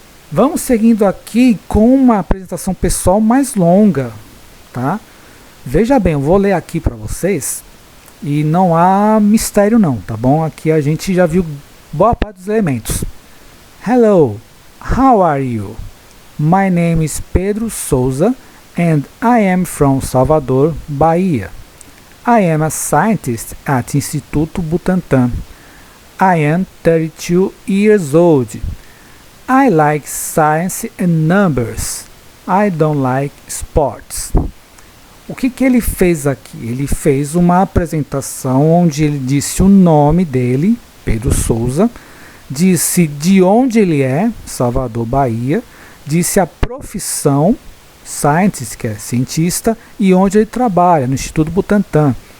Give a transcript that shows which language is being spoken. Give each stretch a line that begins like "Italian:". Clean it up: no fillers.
Portuguese: Vamos seguindo aqui com uma apresentação pessoal mais longa, tá? Veja bem, eu vou ler aqui para vocês e não há mistério não, tá bom? Aqui a gente já viu boa parte dos elementos.
English: Hello, how are you? My name is Pedro Souza and I am from Salvador, Bahia. I am a scientist at Instituto Butantan. I am 32 years old. I like science and numbers. I don't like sports.
Portuguese: O que ele fez aqui? Ele fez uma apresentação onde ele disse o nome dele, Pedro Souza, disse de onde ele é, Salvador, Bahia, disse a profissão, scientist, que é cientista, e onde ele trabalha, no Instituto Butantan.